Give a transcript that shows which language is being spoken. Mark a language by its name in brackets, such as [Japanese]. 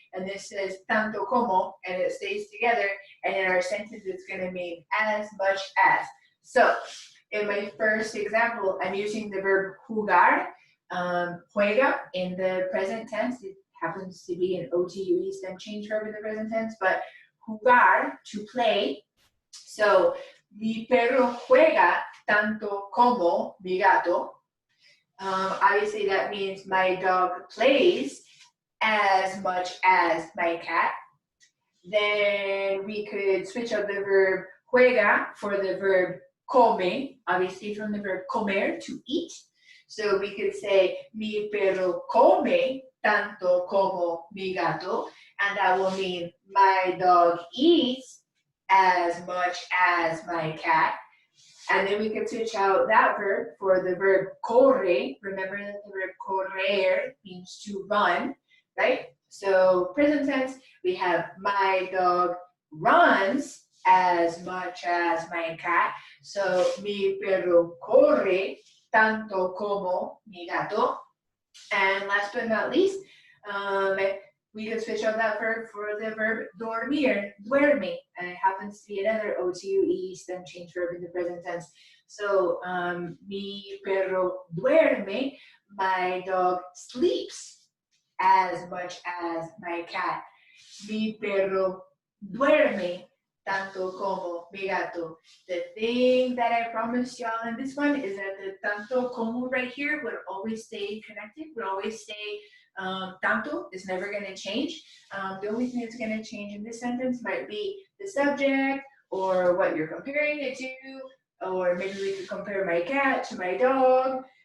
[English] And this says tanto como, and it stays together. And in our sentence, it's going to mean as much as. So in my first example, I'm using the verb jugar, juega in the present tense. It happens to be an OTUE stem change verb in the present tense, but jugar, to play. [Spanish] So mi perro juega tanto como mi gato. [English] Obviously, that means my dog plays as much as my cat. Then we could switch out the verb juega for the verb come, obviously from the verb comer, to eat. So we could say, [Spanish] mi perro come tanto como mi gato, [English] and that will mean my dog eats as much as my cat. And then we could switch out that verb for the verb corre. Remember that the verb correr means to run, right? So present tense, we have my dog runs as much as my cat. [Spanish] So mi perro corre tanto como mi gato. [English] And last but not least, we could switch out that verb for the verb dormir, duerme, and it happens to be another OTUE stem change verb in the present tense. So, [Spanish] mi perro duerme, [English] my dog sleeps as much as my cat. [Spanish] Mi perro duerme tanto como mi gato. [English] The thing that I promised y'all in this one is that the tanto como right here would always stay connected, would always stay tanto is never going to change. The only thing that's going to change in this sentence might be the subject or what you're comparing it to, or maybe we could compare my cat to my dog.